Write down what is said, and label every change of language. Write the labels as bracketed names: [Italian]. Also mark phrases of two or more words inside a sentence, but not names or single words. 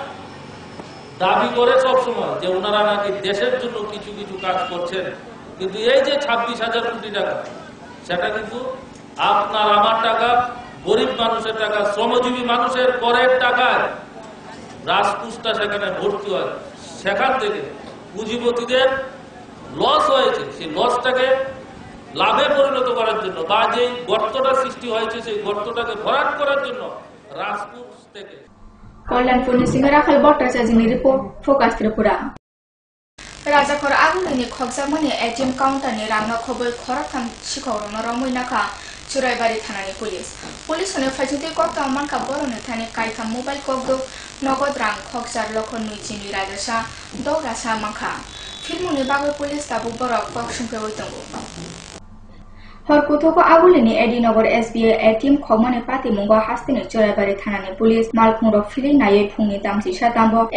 [Bangla] দাবি করে সবসময় যে ওনারা নাকি দেশের জন্য কিছু কিছু কাজ করছেন কিন্তু এই যে 26,000 কোটি টাকা সেটা কিন্তু আপনার আমার টাকা গরিব মানুষের টাকা শ্রমজীবী মানুষের করের টাকায় রাজপুষ্টা সেখানে ভর্তি হয় সেখান থেকে পুঁজিপতিদের লস হয়েছে সেই লসটাকে লাভে পরিণত করার জন্য বা যে গর্তটা সৃষ্টি হয়েছে সেই গর্তটাকে ভরাট করার জন্য রাজপুর থেকে কল্যাণপুর নিসিমে রাখাল ভট্টাচার্যের রিপোর্ট ফোকাস ত্রিপুরা [Bodo] राजाखर आगुलनि खगजामनि एटीएम काउंटारनि रांना खबै खरथाम सिखौरनो रमैनाखा चुराइबारि थानानि पुलिसनि फाइजुते कक्ता मानका बर'नि थानि काइथा मोबाइल कगदो नगद रां खगजार लखन नुइचिनि राजसा दौरासा माखा फिल्मनि बागै पुलिस दाबु बर' कग सुंपेवै दंगो हरकुथको आगुलनि एडीनगर एसबीआई एटीएम खगमने पाति मुंगो हास्तिनि चुराइबारि थानानि पुलिस मालकुंरो फिलि नायै फुंनि दामसिसा दाम्बो